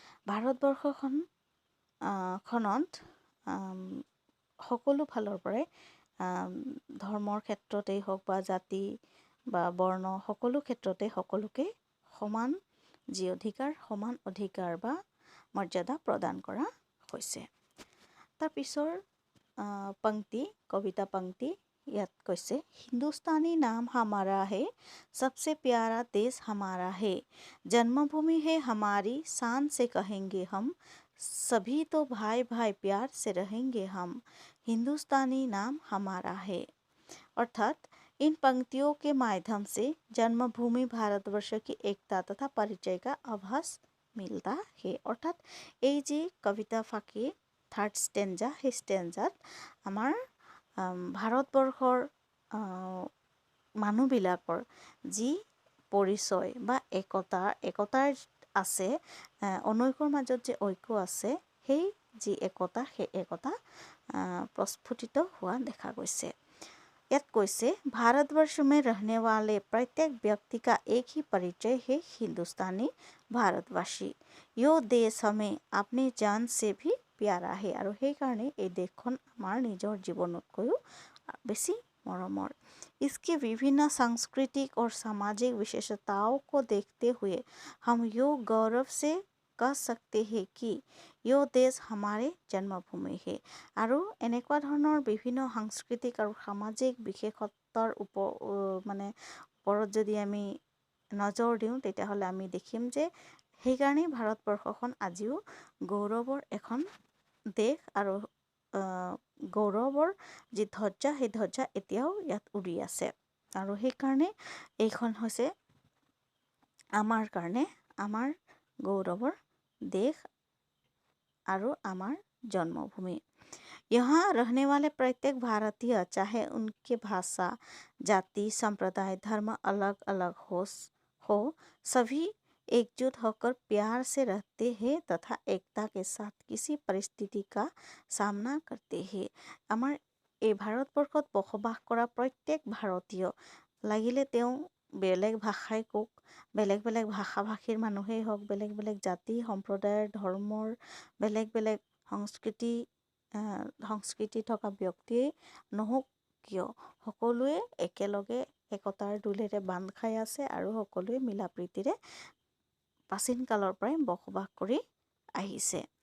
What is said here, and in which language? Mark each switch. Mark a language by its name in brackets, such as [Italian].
[Assamese] ভাৰতবৰ্ষখন খনত সকলো ফালৰ পৰাই ধৰ্মৰ ক্ষেত্ৰতেই হওক বা জাতি বা বৰ্ণ সকলো ক্ষেত্ৰতে সকলোকে সমান যি অধিকাৰ সমান অধিকাৰ বা মৰ্যাদা প্ৰদান কৰা হৈছে। তাৰ পিছৰ [Hindi] पंक्ति कविता पंक्ति याद कैसे हिंदुस्तानी नाम हमारा है, सबसे प्यारा देश हमारा है, जन्मभूमि है हमारी शान से कहेंगे हम, सभी तो भाई भाई प्यार से रहेंगे हम, हिंदुस्तानी नाम हमारा है। अर्थात इन पंक्तियों के माध्यम से जन्मभूमि भारतवर्ष की एकता तथा परिचय का आभास मिलता है। [Assamese] अर्थात এই যে कविता फाँकी থাৰ্ড ষ্টেঞ্জা সেই ষ্টেঞ্জাত আমাৰ ভাৰতবৰ্ষৰ মানুহবিলাকৰ যি পৰিচয় বা একতাৰ আছে, অনৈক্যৰ মাজত যে ঐক্য আছে, সেই যি একতা সেই একতা প্ৰস্ফুটিত হোৱা দেখা গৈছে। [Hindi] याद कैसे भारतवर्ष में रहने वाले प्रत्येक व्यक्ति का एक ही परिचय है, हिंदुस्तानी भारतवासी। यो देश हमें अपनी जान से भी प्यारा है और [Assamese] সেইকাৰণে এই দেশখন আমাৰ নিজৰ জীৱনতকৈও বেছি মৰমৰ। [Hindi] इसकी विभिन्न सांस्कृतिक और सामाजिक विशेषताओं को देखते हुए हम यो गौरव से कह सकते हैं कि यो देश हमारे जन्मभूमि है। [Assamese] আৰু এনেকুৱা ধৰণৰ বিভিন্ন সাংস্কৃতিক আৰু সামাজিক বিশেষত্বৰ ওপৰত যদি আমি নজৰ দিওঁ তেতিয়াহ'লে আমি দেখিম যে সেইকাৰণেই ভাৰতবৰ্ষখন আজিও গৌৰৱৰ এখন দেশ আৰু গৌৰৱৰ যি ধ্বজা সেই ধ্বজা এতিয়াও ইয়াত উৰি আছে আৰু সেইকাৰণে এইখন হৈছে আমাৰ কাৰণে আমাৰ গৌৰৱৰ দেশ আৰু আমাৰ जन्मभूमि। [Hindi] यहाँ रहने वाले प्रत्येक भारतीय चाहे उनके भाषा जाति संप्रदाय धर्म अलग अलग हो सभी एकजुट होकर प्यार से रहते हैं तथा एकता के साथ किसी परिस्थिति का सामना करते हैं। [Assamese] আমাৰ এই ভাৰতবৰ্ষত বসবাস কৰা প্ৰত্যেক ভাৰতীয় লাগিলে তেওঁ বেলেগ ভাষাই কওক বেলেগ বেলেগ ভাষা ভাষীৰ মানুহেই হওক, বেলেগ বেলেগ জাতি সম্প্ৰদায়ৰ ধৰ্মৰ বেলেগ বেলেগ সংস্কৃতি থকা ব্যক্তিয়েই নহওক কিয় সকলোৱে একেলগে একতাৰ দোলেৰে বান্ধ খাই আছে আৰু সকলোৱে মিলা প্ৰীতিৰে প্ৰাচীন কালৰ পৰাই বসবাস কৰি আহিছে।